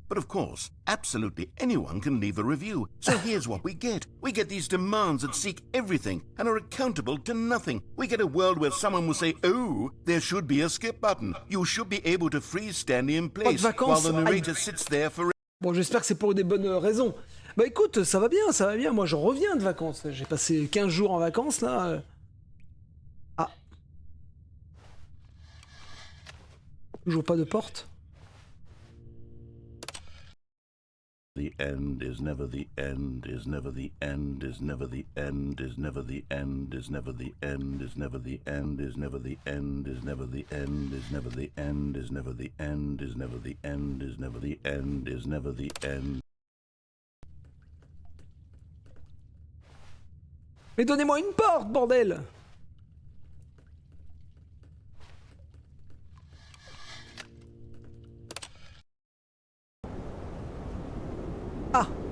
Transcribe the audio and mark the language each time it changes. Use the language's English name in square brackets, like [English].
[English] But of course, absolutely anyone can leave a review. So here's what we get. We get these demands that seek everything and are accountable to nothing. We get a world where someone will say, oh, there should be a skip button. You should be able to freeze Stanley in place while the narrator sits there for... [French] Bon, j'espère que c'est pour des bonnes raisons. Bah écoute, ça va bien, ça va bien. Moi, je reviens de vacances. J'ai passé 15 jours en vacances, là. Ah. Toujours pas de porte. [English] The end is never the end, is never the end, is never the end, is never the end, is never the end, is never the end, is never the end, is never the end, is never the end, is never the end, is never the end, is never the end, is never the end. [French] Mais donnez-moi une porte, bordel! Ah!